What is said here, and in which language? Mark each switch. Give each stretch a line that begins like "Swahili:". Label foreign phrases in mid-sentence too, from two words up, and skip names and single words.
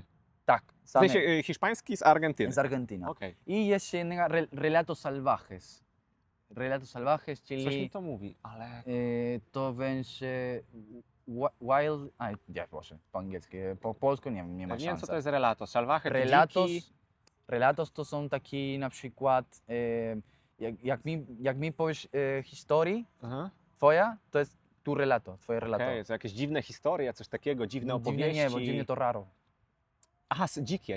Polish: Tak, W same, sensie hiszpański z Argentyny. z Argentyny. Okej. I jeszcze jedna Relatos Salvajes. Relatos Salvajes, Coś mi czyli to mówi, ale... to będzie wild... A, ja proszę, po angielsku, po polsku nie ma Nie wiem, szans. co to jest relato. Salvaje, to Relatos, dziki. relatos to są taki na przykład, jak mi powiesz historii Aha. twoja, to jest tu relato, twoje relato. Okej, to jakieś dziwne historie, coś takiego, dziwne opowieści. Dziwnie nie, bo dziwnie to raro. Aha, dzikie.